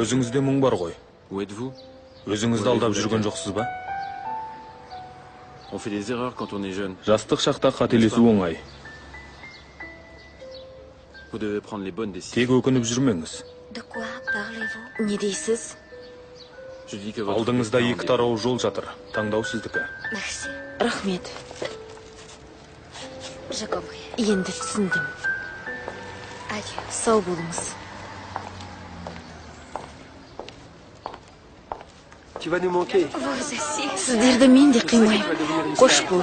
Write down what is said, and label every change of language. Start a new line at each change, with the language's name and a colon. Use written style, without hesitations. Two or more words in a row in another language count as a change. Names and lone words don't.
Kazakh: Көзіңізде мұң бар ғой.
French: Où êtes-vous?
Kazakh: Өзіңізді алдап жүрген жоқсыз ба?
French: On fait des erreurs quand on est jeune.
Kazakh: Жастық шақта қателесу оңай.
French: Vous devez prendre les bonnes décisions.
Kazakh: Тек өкініп жүрмеңіз.
French: De quoi parlez-vous?
Kazakh: Не дейсіз?
French: Je dis que votre
Kazakh: Алдыңызда
French: destin en
Kazakh: екі
French: dépend.
Kazakh: тарау жол жатыр. Таңдау сіздікі.
French: Merci.
Kazakh: Рахмет.
French: Je compris.
Kazakh: Енді түсіндім.
French: Adieu.
Kazakh: Сау болыңыз.
French: Tu vas nous manquer. Vous aussi.
Kazakh: Сіздерді мен де қимаймын. Қош бол.